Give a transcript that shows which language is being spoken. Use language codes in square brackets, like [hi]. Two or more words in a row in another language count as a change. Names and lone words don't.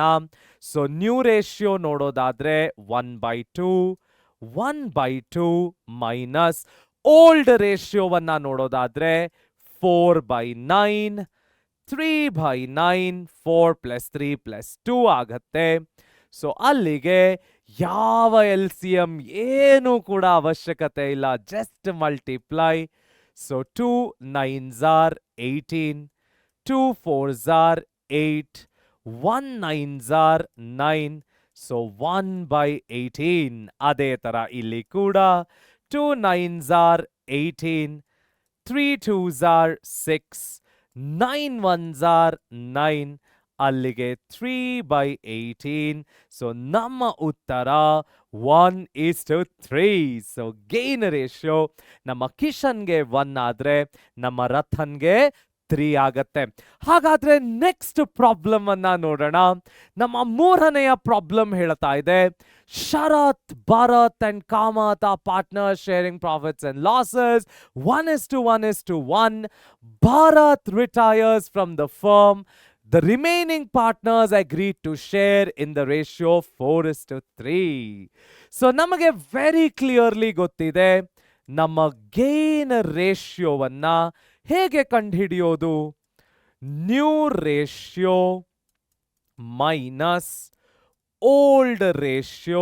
[en] so new ratio [kn] ನೋಡೋದಾದ್ರೆ 1/2, 1/2 [en] minus old [kn] ರೇಷಿಯೋವನ್ನ ನೋಡೋದಾದ್ರೆ 4/9, 3/9, 4 + 3 + 2 ಆಗತ್ತೆ. ಸೊ ಅಲ್ಲಿಗೆ ಯಾವ ಎಲ್ ಸಿ ಎಂ ಏನು ಕೂಡ ಅವಶ್ಯಕತೆ ಇಲ್ಲ, [en] just multiply. ಸೊ 2 9s are 18, 2 4s are 8, 1 9s are 9. ಸೊ 1/18. [kn] ಅದೇ ತರ ಇಲ್ಲಿ ಕೂಡ [en] 2 9s are 18, 3 2s are 6, 9 1s are 9. [kn] ಅಲ್ಲಿಗೆ 3/18. ಸೊ ನಮ್ಮ ಉತ್ತರ 1:3. [en] so gain ratio [kn] ನಮ್ಮ ಕಿಶನ್ಗೆ 1 ಆದ್ರೆ ನಮ್ಮ ರಥನ್ಗೆ 3 ಆಗತ್ತೆ. ಹಾಗಾದ್ರೆ [en] next problem [kn] ಅನ್ನ ನೋಡೋಣ. ನಮ್ಮ ಮೂರನೆಯ ಪ್ರಾಬ್ಲಮ್ ಹೇಳ್ತಾ ಇದೆ, [en] Sharath, Bharath and Kamath are partners sharing profits and losses 1:1:1. Bharat retires from the firm. The remaining partners agreed to share in the ratio 4:3. [kn] ಸೊ ನಮಗೆ [en] very clearly [kn] ಗೊತ್ತಿದೆ ನಮ್ಮ ಗೇನ್ ರೇಷಿಯೋವನ್ನ ಹೇಗೆ ಕಂಡುಹಿಡಿಯೋದು. [en] new ratio minus old ratio.